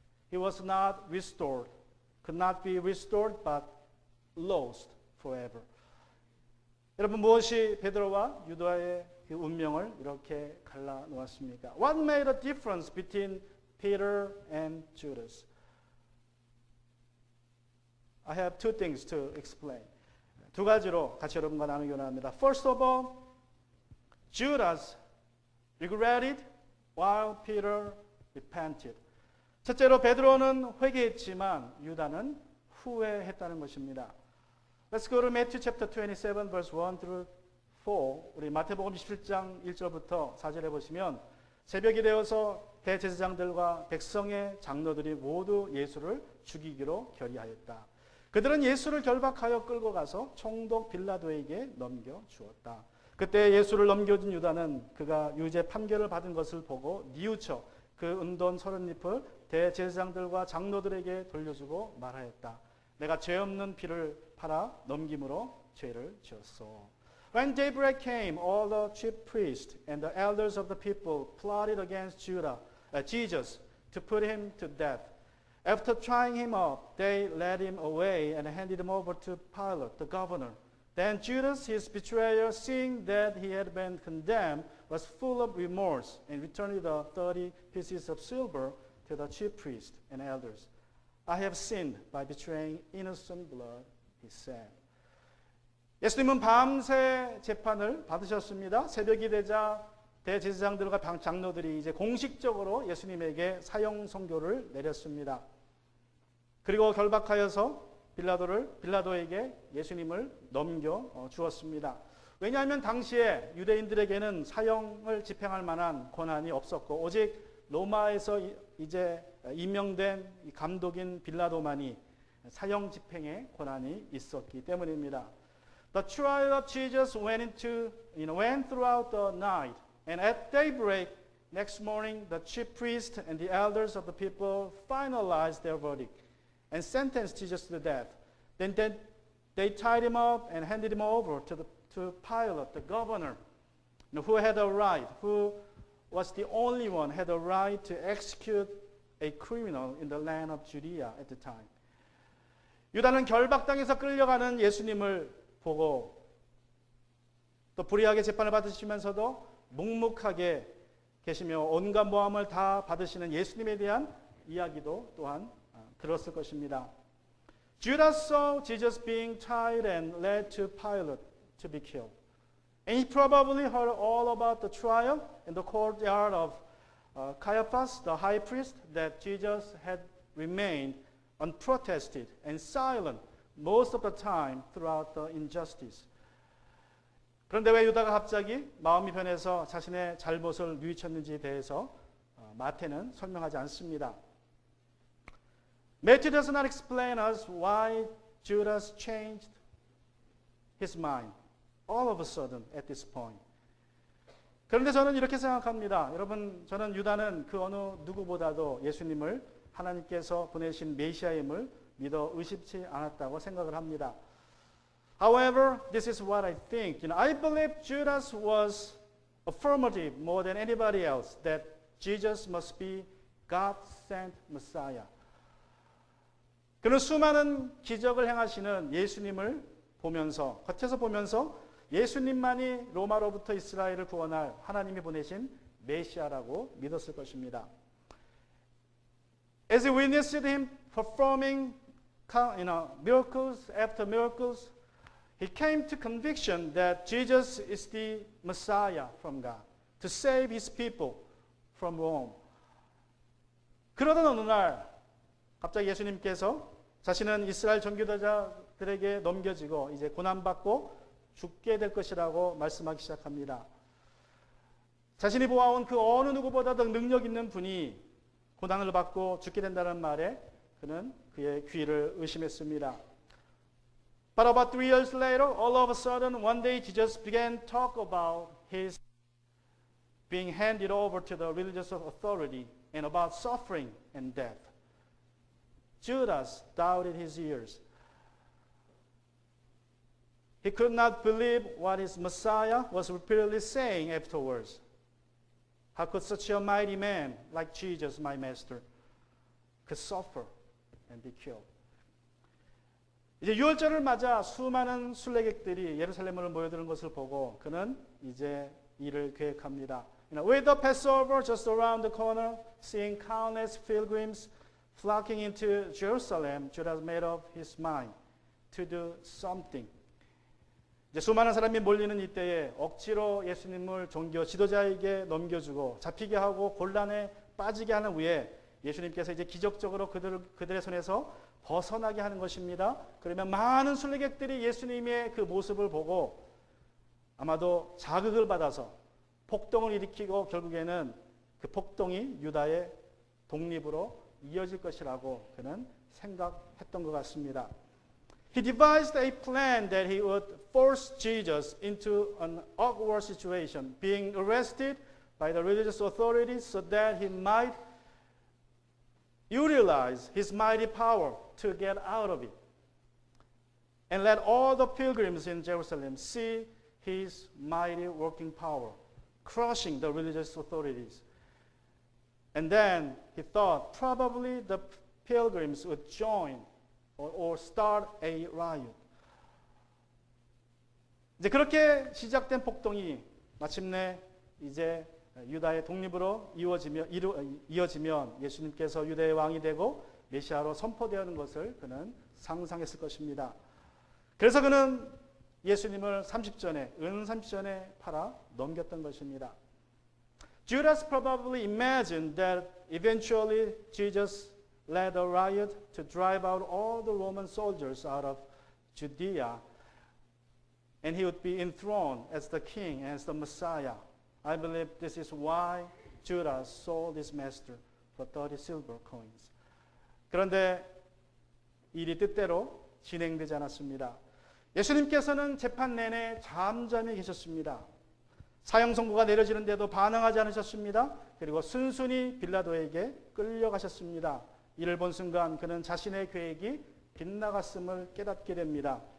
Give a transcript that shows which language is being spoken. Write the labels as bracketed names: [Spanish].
[English] He was not restored. Could not be restored, but lost forever. [Korean] 여러분, 무엇이 베드로와 유다의 그 운명을 이렇게 갈라 놓았습니까? [English] What made a difference between Peter and Judas? I have two things to explain. [Korean] 두 가지로 같이 여러분과 나누기 원합니다. [English] First of all, Judas regretted while Peter repented. [Korean] 첫째로 베드로는 회개했지만 유다는 후회했다는 것입니다. [English] Let's go to Matthew chapter 27 verse 1 through 4. [Korean] 우리 마태복음 27장 1절부터 4절에 보시면 새벽이 되어서 대제사장들과 백성의 장로들이 모두 예수를 죽이기로 결의하였다. 그들은 예수를 결박하여 끌고 가서 총독 빌라도에게 넘겨 주었다. 그때 예수를 넘겨준 유다는 그가 유죄 판결을 받은 것을 보고 뉘우쳐 그 은돈 30잎을 대제사장들과 장로들에게 돌려주고 말하였다. 내가 죄 없는 피를 팔아 넘김으로 죄를 지었소. [English] When daybreak came, all the chief priests and the elders of the people plotted against Jesus to put him to death. After trying him up, they led him away and handed him over to Pilate, the governor. Then Judas, his betrayer, seeing that he had been condemned, was full of remorse and returned the 30 pieces of silver to the chief priests and elders. I have sinned by betraying innocent blood, he said. [Korean] 예수님은 밤새 재판을 받으셨습니다. 새벽이 되자 대제사장들과 장로들이 이제 공식적으로 예수님에게 사형 선고를 내렸습니다. 그리고 결박하여서 빌라도에게 예수님을 넘겨 주었습니다. 왜냐하면 당시에 유대인들에게는 사형을 집행할 만한 권한이 없었고 오직 로마에서 이제 임명된 감독인 빌라도만이 사형 집행의 권한이 있었기 때문입니다. [English] The trial of Jesus went throughout the night, and at daybreak next morning, the chief priests and the elders of the people finalized their verdict and sentenced Jesus to death. Then they tied him up and handed him over to Pilate, the governor, who was the only one had a right to execute a criminal in the land of Judea at the time. [Korean] 유다는 결박당에서 끌려가는 예수님을 보고 또 불의하게 재판을 받으시면서도 묵묵하게 계시며 온갖 모함을 다 받으시는 예수님에 대한 이야기도 또한 들었을 것입니다. [English] Judas saw Jesus being tied and led to Pilate to be killed. And he probably heard all about the trial in the courtyard of Caiaphas, the high priest, that Jesus had remained unprotested and silent most of the time throughout the injustice. [Korean] 그런데 왜 유다가 갑자기 마음이 변해서 자신의 잘못을 뉘우쳤는지에 대해서 마태는 설명하지 않습니다. [English] Matthew does not explain us why Judas changed his mind all of a sudden at this point. [Korean] 그런데 저는 이렇게 생각합니다. 여러분, 저는 유다는 그 어느 누구보다도 예수님을 하나님께서 보내신 메시아임을 믿어 의심치 않았다고 생각을 합니다. [English] However, this is what I think. I believe Judas was affirmative more than anybody else that Jesus must be God-sent Messiah. [Korean] 그는 수많은 기적을 행하시는 예수님을 보면서 겉에서 보면서 예수님만이 로마로부터 이스라엘을 구원할 하나님이 보내신 메시아라고 믿었을 것입니다. [English] As he witnessed him performing miracles after miracles, he came to conviction that Jesus is the Messiah from God to save his people from Rome. [Korean] 그러던 어느 날 갑자기 예수님께서 자신은 이스라엘 전교자들에게 넘겨지고 이제 고난받고 죽게 될 것이라고 말씀하기 시작합니다. 자신이 보아온 그 어느 누구보다도 능력 있는 분이 고난을 받고 죽게 된다는 말에 그는 그의 귀를 의심했습니다. [English] But about 3 years later, all of a sudden, one day Jesus began to talk about his being handed over to the religious authority and about suffering and death. Judas doubted his ears. He could not believe what his Messiah was repeatedly saying afterwards. How could such a mighty man like Jesus, my master, could suffer and be killed? [Korean] 이제 유월절을 맞아 수많은 순례객들이 예루살렘으로 모여드는 것을 보고 그는 이제 일을 계획합니다. [English] With the Passover just around the corner, seeing countless pilgrims flocking into Jerusalem, Judas made up his mind to do something. [Korean] 이제 수많은 사람이 몰리는 이때에 억지로 예수님을 종교 지도자에게 넘겨주고 잡히게 하고 곤란에 빠지게 하는 후에 예수님께서 이제 기적적으로 그들의 손에서 벗어나게 하는 것입니다. 그러면 많은 순례객들이 예수님의 그 모습을 보고 아마도 자극을 받아서 폭동을 일으키고 결국에는 그 폭동이 유다의 독립으로 이어질 것이라고 그는 생각했던 것 같습니다. [English] He devised a plan that he would force Jesus into an awkward situation, being arrested by the religious authorities so that he might utilize his mighty power to get out of it. And let all the pilgrims in Jerusalem see his mighty working power, crushing the religious authorities. And then he thought probably the pilgrims would join or start a riot. [Korean] 이제 그렇게 시작된 폭동이 마침내 이제 유다의 독립으로 이어지면 예수님께서 유다의 왕이 되고 메시아로 선포되는 것을 그는 상상했을 것입니다. 그래서 그는 예수님을 30전에 은 30전에 팔아 넘겼던 것입니다. [English] Judas probably imagined that eventually Jesus led a riot to drive out all the Roman soldiers out of Judea, and he would be enthroned as the king, as the Messiah. I believe this is why Judas sold his master for 30 silver coins. [Korean] 그런데 일이 뜻대로 진행되지 않았습니다. 예수님께서는 재판 내내 잠잠히 계셨습니다. 사형 선고가 내려지는데도 반응하지 않으셨습니다. 그리고 순순히 빌라도에게 끌려가셨습니다. 이를 본 순간 그는 자신의 계획이 빗나갔음을 깨닫게 됩니다.